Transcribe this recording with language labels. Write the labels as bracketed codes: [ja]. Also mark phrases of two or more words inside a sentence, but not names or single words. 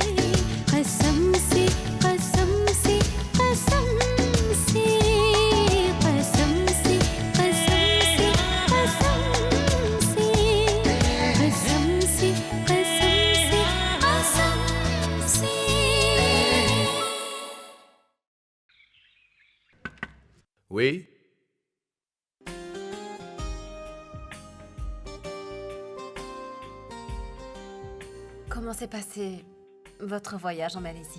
[hi] कसम से कसम से कसम से, कसम से कसम से कसम से, कसम से कसम से कसम से। [fr] Oui? Comment s'est passé votre voyage en Malaisie?